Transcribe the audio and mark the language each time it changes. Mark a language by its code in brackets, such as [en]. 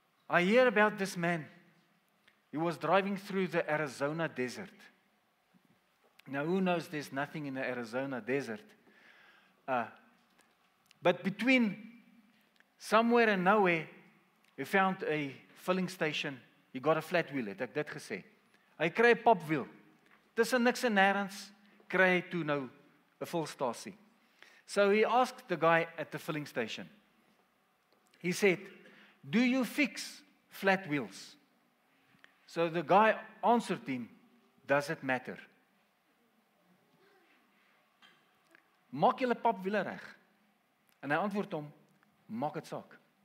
[en] I hear about this man. He was driving through the Arizona desert. Now, who knows there's nothing in the Arizona desert? But between somewhere and nowhere, he found a filling station. He got a flat wheel, [af] het ek dit gesê. Hy kry 'n popwiel. Tussen niks en nêrens kry hy toe nou 'n volstasie. [en] So he asked the guy at the filling station. He said, "Do you fix flat wheels?" So the guy answered him, "Does it matter?" [af] Maak julle popwiele reg? En hy antwoord hom, "Maak dit saak.